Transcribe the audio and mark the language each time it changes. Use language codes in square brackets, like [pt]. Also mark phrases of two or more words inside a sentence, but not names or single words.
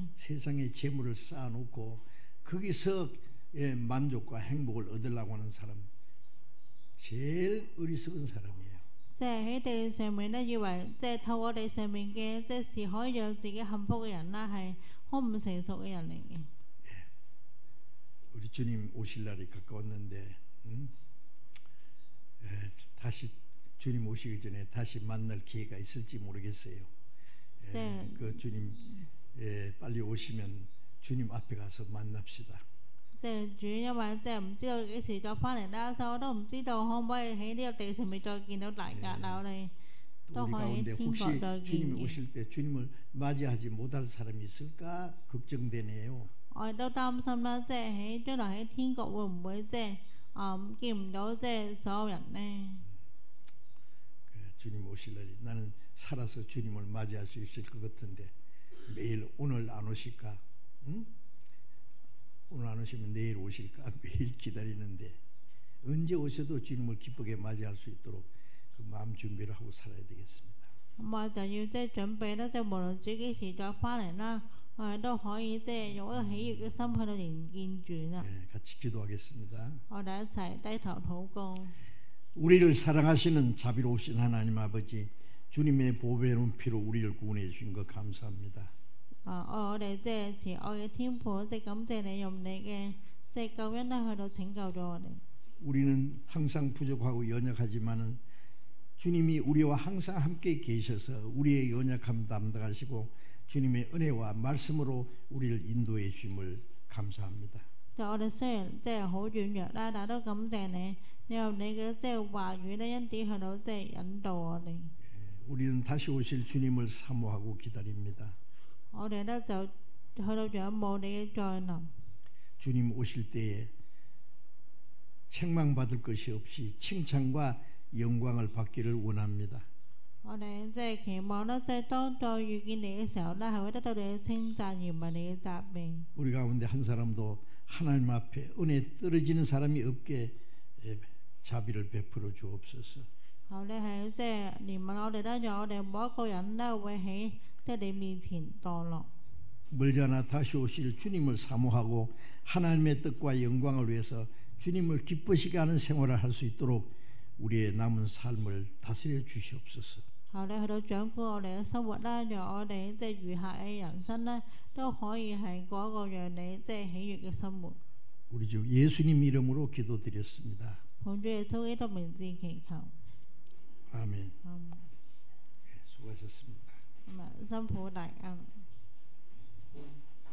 [ko] 세상에 재물을 쌓아놓고 거기서 만족과 행복을 얻으려고 하는 사람 제일 어리석은 사람이에요. [yue] 即係喺地上面咧，以為即係透過地上面嘅即係事可以讓自己幸福嘅人啦，係好唔成熟嘅人嚟嘅。 [ko] 우리 주님 오실 날이 가까웠는데 다시 주님 오시기 전에 다시 만날 기회가 있을지 모르겠어요. 그 주님 빨리 오시면 주님 앞에 가서 만납시다. [yue] 即係主，因為即係唔知道幾時再翻嚟啦，所以我都唔知道可唔可以喺呢個地上面再見到大家啦。我哋都 [ko] 우리 [yue] 可以喺 [ko] 가운데 [yue] 天 [ko] 혹시 [yue] 國再見 [ko] 주님이 [yue] 嘅。 [ko] 오실 때 주님을 맞이하지 못할 사람이 있을까 걱정되네요. [yue] 我哋都擔心啦，即係喺將來喺天國會唔會即係見唔到即係所有人呢？ [ko] 주님 오실 날이 나는 살아서 주님을 맞이할 수 있을 것 같은데 매일 오늘 안 오실까? 응? 오늘 안 오시면 내일 오실까? 매일 기다리는데 언제 오셔도 주님을 기쁘게 맞이할 수 있도록 그 마음 준비를 하고 살아야 되겠습니다. [yue] 咁我就要即係準備啦，即係無論主幾時再翻嚟啦，我哋都可以即係用一個喜悅嘅心去到迎見主啦。 [ko] 같이 기도하겠습니다. [yue] 我哋一齊低頭禱告。 [ko] 우리를 사랑하시는 자비로우신 하나님 아버지 주님의 보배로운 피로 우리를 구원해 주신 것 감사합니다. [yue] 我哋即係慈愛嘅天父，即係感謝你用你嘅即係救恩咧去到拯救咗我哋。 [ko] 우리는 항상 부족하고 연약하지만은 주님이 우리와 항상 함께 계셔서 우리의 연약함 담당하시고 주님의 은혜와 말씀으로 우리를 인도해 주심을 감사합니다. [yue] 就我哋雖然即係好軟弱啦，但都感謝你，你用你嘅即係話語咧，因此去到即係引導我哋。 [ko] 우리는 다시 오실 주님을 사모하고 기다립니다. [yue] 我哋咧就去到仰慕你嘅再臨。 [ko] 주님 오실 때에 책망받을 것이 없이 칭찬과 영광을 받기를 원합니다. [yue] 我哋即係期望咧，即係當再遇見你嘅時候咧，係會得到你嘅稱讚，而唔係你嘅責備。 [ko] 우리 가운데 한 사람도 하나님 앞에 은혜 떨어지는 사람이 없게 자비를 베풀어 주옵소서. [yue] 好，你係即係憐憫我哋啦，讓我哋每一個人咧會喺即係你面前墮落。 [ko] 멀지않아 다시 오실 주님을 사모하고 하나님의 뜻과 영광을 위해서 주님을 기쁘시게 하는 생활을 할 수 있도록 우리의 남은 삶을 다스려 주시옵소서. [yue] 好，你去到掌管我哋嘅生活啦，讓我哋即係餘下嘅人生咧都可以係過一個讓你即係喜悅嘅生活。 [ko] 우리 주 예수님 이름으로 기도드렸습니다. [yue] 奉主耶穌基督名字祈求。 [ko] 아멘. 수고하셨습니다. [yue] 咁啊，辛苦大家。